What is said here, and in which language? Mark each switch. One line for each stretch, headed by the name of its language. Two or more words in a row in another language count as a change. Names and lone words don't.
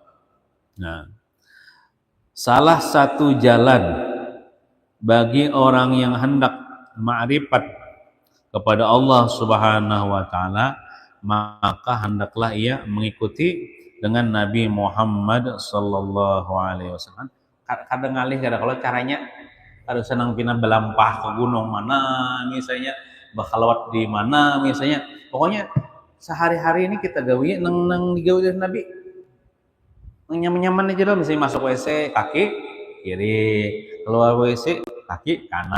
Indonesian: Nah, salah satu jalan bagi orang yang hendak ma'rifat kepada Allah
Arabic: سبحانه وتعالى,
Indonesian: maka hendaklah ia mengikuti dengan Nabi Muhammad
Arabic: صلى الله عليه وسلم.
Banjar: Kadang ngalih kalau caranya kada senang pina belampah ke gunung mana misalnya, bakhalawat di mana misalnya. Pokoknya sehari-hari ini kita gawe nang digawe dari Nabi. Nyaman-nyaman aja lah, misalnya masuk WC kaki kiri, keluar WC kaki kanan.